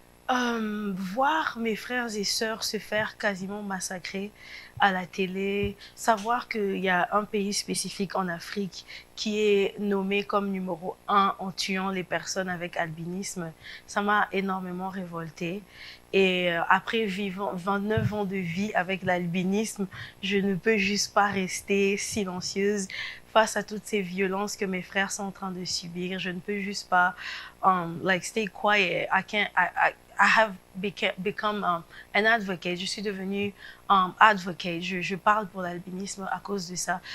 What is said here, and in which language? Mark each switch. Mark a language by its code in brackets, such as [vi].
[fr] Voir mes frères et sœurs se faire quasiment massacrer à la télé, savoir qu'il y a un pays spécifique en Afrique qui est nommé comme numéro 1 en tuant les personnes avec albinisme, ça m'a énormément révoltée. Et après vivant 29 ans de vie avec l'albinisme, je ne peux juste pas rester silencieuse face à toutes ces violences que mes frères sont en train de subir. Je ne peux juste pas [en] like stay quiet. I have become an advocate. [fr] Je suis devenue advocate. Je parle pour l'albinisme à cause de ça.